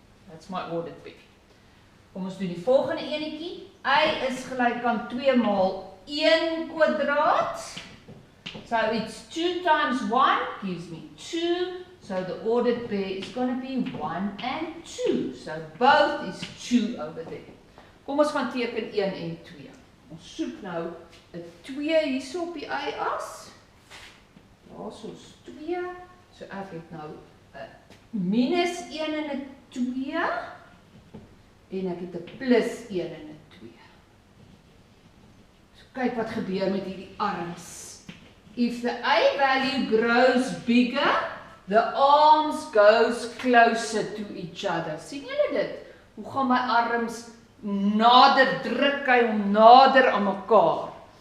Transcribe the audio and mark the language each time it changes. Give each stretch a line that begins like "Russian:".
English: That's my ordered pair.
Afrikaans: Kom ons doen die volgende enetjie. Y is gelyk aan 2 maal 1 kwadraat.
English: So it's 2 times 1 gives me 2. So the ordered pair is going to be 1 and 2. So both is 2 over there.
Afrikaans: Kom ons gaan teken 1 en 2. Ons soek nou 'n 2 hierso op die y-as. Daarsoos 2. So ek het nou 'n minus 1 en 'n 2. En ek het 'n plus 1 en 'n 2. So kyk wat gebeur met hierdie arms.
English: If the A value grows bigger, the arms goes closer to each other.
Afrikaans: Sien julle dit? Hoe gaan my arms nader, druk hy hom nader aan mekaar.